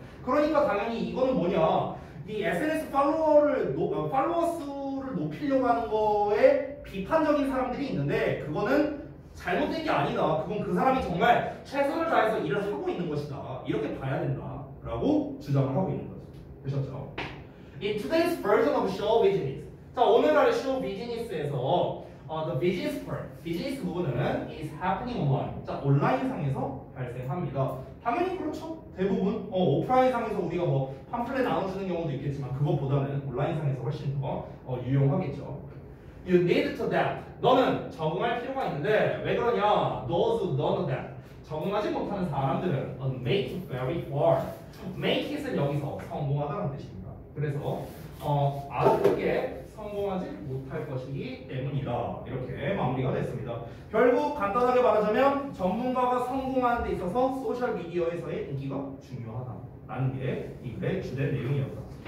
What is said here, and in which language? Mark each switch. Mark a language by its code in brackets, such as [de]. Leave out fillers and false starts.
[ko] 그러니까 당연히 이거는 뭐냐 이 SNS 팔로워 수를 높이려고 하는 거에 비판적인 사람들이 있는데 그거는 잘못된 게 아니다. 그건 그 사람이 정말 최선을 다해서 일을 하고 있는 것이다. 이렇게 봐야 된다. 라고 주장을 하고 있는 거죠. 되셨죠? [en] In today's version of show business. [ko] 자, 오늘날의 [en] show business에서 the business part, [ko] 비즈니스 부분은 [en] is happening online. [ko] 자, 온라인상에서 발생합니다. 당연히 그렇죠. 대부분 오프라인상에서 우리가 뭐 팜플렛 나눠주는 경우도 있겠지만 그것보다는 온라인상에서 훨씬 더 유용하겠죠. [en] You need to adapt. [ko] 너는 적응할 필요가 있는데 왜 그러냐? [en] Those who don't adapt. [ko] 적응하지 못하는 사람들은 [en] make it very far. [ko] make it은 여기서 성공하다는 뜻입니다. 그래서 아주 크게 성공하지 못할 것이기 때문이다. 이렇게 마무리가 됐습니다. 결국 간단하게 말하자면 전문가가 성공하는 데 있어서 소셜미디어에서의 인기가 중요하다라는 게 이 글의 주된 내용이었다.